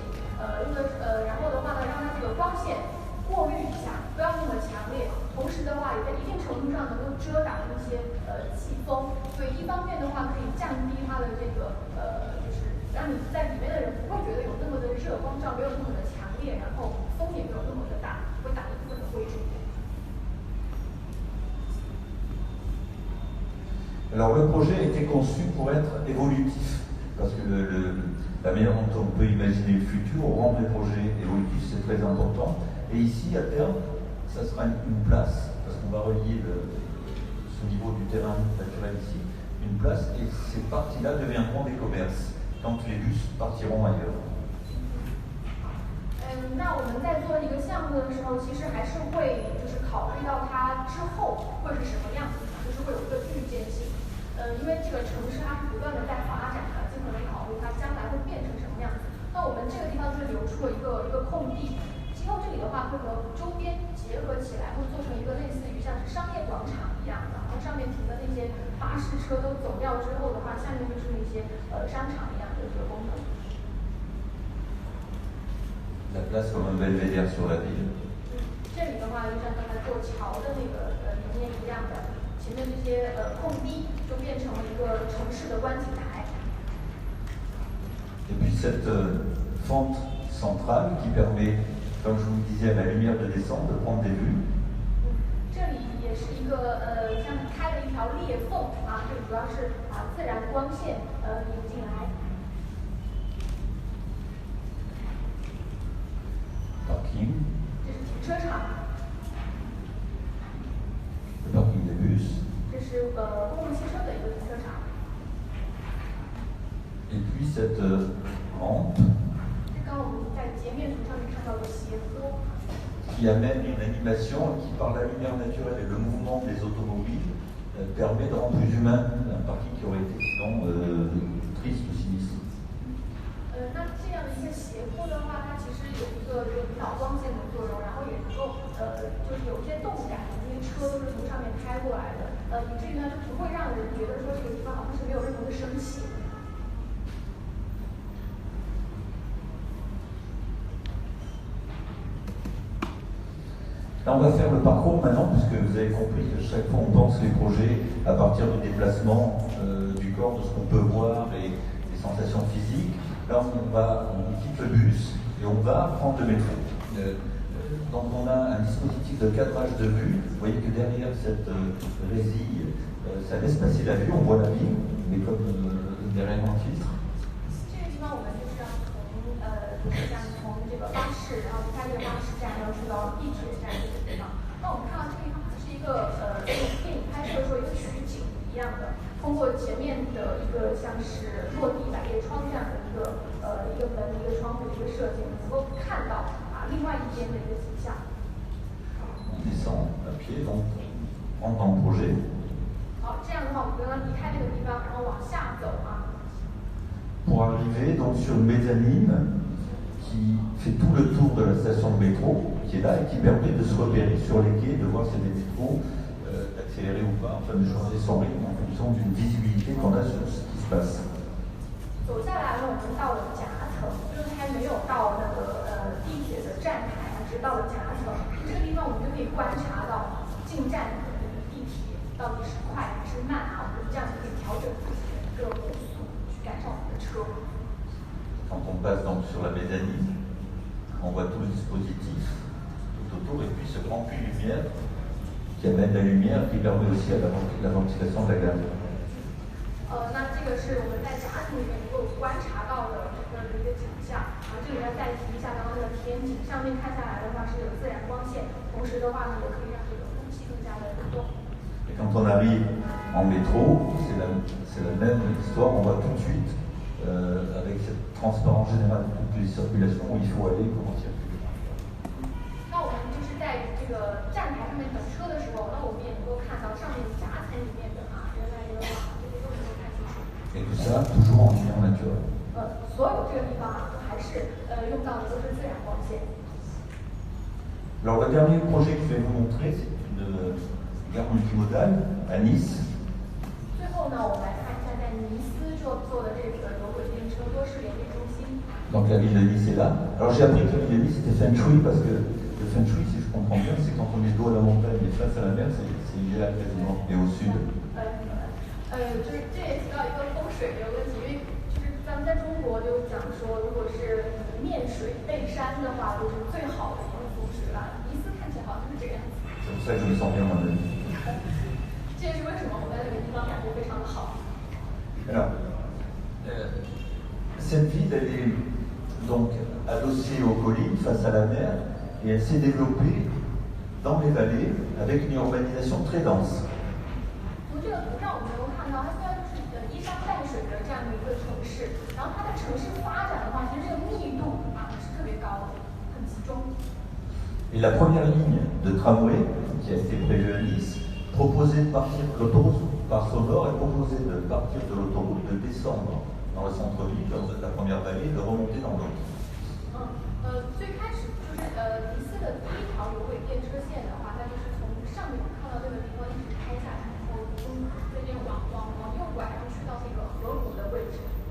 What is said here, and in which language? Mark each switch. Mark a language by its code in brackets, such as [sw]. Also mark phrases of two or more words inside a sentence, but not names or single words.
[zh] 然后的话呢，让它这个光线过滤一下，不要那么强烈。同时的话，也在一定程度上能够遮挡一些季风。所以一方面的话，可以降低它的这个就是让你在里面的人不会觉得有那么的热，光照没有那么的强烈，然后风也没有那么的大，会打一部分的灰出。 [fr] Alors le projet a été conçu pour être évolutif, parce que la manière dont on peut imaginer le futur, rendre les projets évolutifs, c'est très important. Et ici, à terme, ça sera une place, parce qu'on va relier ce niveau du terrain naturel ici, une place, et ces parties-là deviendront des commerces, quand les bus partiront ailleurs. [zh] 那我们在做一个项目的时候，其实还是会就是考虑到它之后会是什么样子的，就是会有一个预见性。因为这个城市它是不断的在发展的，尽可能考虑它将来会变成什么样子。那我们这个地方就是留出了一个空地，今后这里的话会和周边结合起来，会做成一个类似于像是商业广场一样的，然后上面停的那些巴士车都走掉之后的话，下面就是那些商场一样的一个功能。 [fr] La place comme un belvédère sur la ville. [zh] 就像刚才过桥的那个里面一样的，前面这些空地就变成了一个城市的观景台。 [fr] Et puis cette fente centrale qui permet, comme je vous le disais, à la lumière de descendre, de prendre des vues. [zh] 这里也是一个像开了一条裂缝啊，这主要是把自然光线引进来。 [fr] Parking. [zh] 这是停车场。 [fr] Le parking des bus. [zh] 这是公共汽车的一个停车场。 [fr] Et puis cette rampe. [zh] 这刚我们在截面图上面看到的斜坡。 [fr] Qui amène une animation qui, par la lumière naturelle et le mouvement des automobiles, permet de rendre plus humain un parking qui aurait été sinon triste ou sinistre. [zh] 那这样的一个斜坡的话，它其实有一个引导光线的作用，然后也能够就是有些动感，因为车都是从上面开过来的，以至于呢就不会让人觉得说这个地方好像是没有任何的生气。 [fr] Là, on va faire le parcours maintenant, puisque vous avez compris que chaque fois on pense les projets à partir du déplacement du corps, de ce qu'on peut voir et des sensations physiques. Là, on quitte le bus et on va prendre le métro. Donc on a un dispositif de cadrage de vue. Vous voyez que derrière cette résille, ça laisse passer la vue, on voit la ville, mais comme derrière un filtre. [zh] 这个地方我们就是要从这个巴士，然后离开这个巴士站，要去到地铁站这个地方。那我们看到这个地方是一个电影拍摄的时候一个取景一样的，通过前面的一个像是落地百叶窗这样的一个门、一个窗户的一个设计，能够看到另外一边的一个景象。 [fr] On descend à pied, donc on rentre dans le projet. [zh] 好，这样的话，我们刚刚离开那个地方，然后往下走啊。 [fr] Pour arriver donc sur une mezzanine qui fait tout le tour de la station de métro, qui est là et qui permet de se repérer sur les quais, de voir si les métros d'accélérer ou pas, enfin de changer son rythme en fonction d'une visibilité qu'on a sur ce qui se passe. [zh] 走下来呢，我们到了夹层，就是还没有到那个地铁的站台，只到了夹层。这个地方我们就可以观察到进站的地铁到底是快还是慢啊，我们这样就可以调整自己的一个步速，去赶上我们的车。 [fr] Quand on passe donc sur la mezzanine, on voit tout le dispositif tout autour et puis ce grand puits lumière qui amène la lumière qui permet aussi à la ventilation de la gare. [zh] 那这个是我们在夹层里面能够观察到的整个的一个景象啊。这里要再提一下刚刚那个天井，上面看下来的话是有自然光线，同时的话呢也可以让这个空气更加的流动。 [fr] Et quand on arrive en métro, c'est la même histoire, on voit tout de suite avec cette transparence générale de toutes les circulations où il faut aller, comment circuler. [zh] 那我们就是在这个站台上面等车的时候，那我们也能够看到上面夹层里面的人来人往，这个都能够看清楚。 [fr] Et tout ça toujours en lumière naturelle. [zh] 所有这个地方还是用到的都是自然光线。 [fr] Alors le dernier projet que je vais vous montrer, c'est une gare multimodale à Nice. [zh] 最后呢，我们来看一下在尼斯做的这个有轨电车多式联运中心。 [fr] Donc la ville de Nice est là. Alors j'ai appris que la ville de Nice était [zh] 风水 [fr] parce que le [zh] 风水, [fr] si je comprends bien, c'est quand on est dos à la montagne et face à la mer, c'est idéal quasiment, et au sud. [zh] 就是这也提到一个风水的问题，因为就是咱们在中国就讲说，如果是面水背山的话，就是最好的一个风水了。尼斯看起来好像是这个样子。 [fr] C'est pour ça que je me sens bien dans la vie. [zh] 这也是为什么我在那个地方感觉非常的好。 [fr] Alors, cette ville, elle est donc adossée aux collines face à la mer et elle s'est développée dans les vallées avec une urbanisation très dense. [zh] 从这个图上我们能够看到，它虽然是依山傍水的这样的一个城市，然后它的城市发展的话，其实这个密度是特别高的，很集中。 [fr] Et la première ligne de tramway qui a été prévue à Nice proposait de partir de l'autoroute par son nord et proposait de partir de l'autoroute, de descendre dans le centre-ville, dans la première vallée, et de remonter dans l'autre. [zh] 最开始就是尼斯的第一条有轨电车线的话，它就是从上面看到这个地方一直开下来，然后从这边往右拐，然后去到那个河谷的位置。